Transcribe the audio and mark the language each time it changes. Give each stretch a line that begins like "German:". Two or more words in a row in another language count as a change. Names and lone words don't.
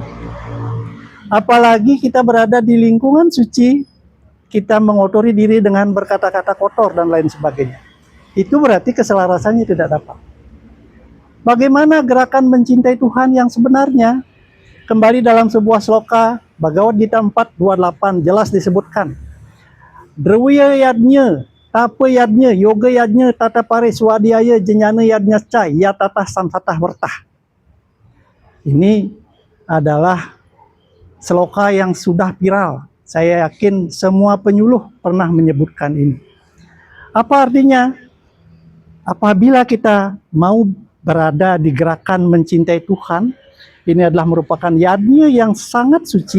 Indonesian: Apalagi kita berada di lingkungan suci, kita mengotori diri dengan berkata-kata kotor dan lain sebagainya. Itu berarti keselarasannya tidak dapat. Bagaimana gerakan mencintai Tuhan yang sebenarnya? Kembali dalam sebuah sloka Bhagavad Gita 4:28 jelas disebutkan.
Sanskrit: Drwiya yadnya, tapa yadnya, yoga yadnya, tata pare swadhyaya jenyana yadnya cai, ya tata samsatah wertah.
Indonesian: Ini adalah sloka yang sudah viral. Saya yakin semua penyuluh pernah menyebutkan ini. Apa artinya? Apabila kita mau berada di gerakan mencintai Tuhan, ini adalah merupakan yadnya yang sangat suci.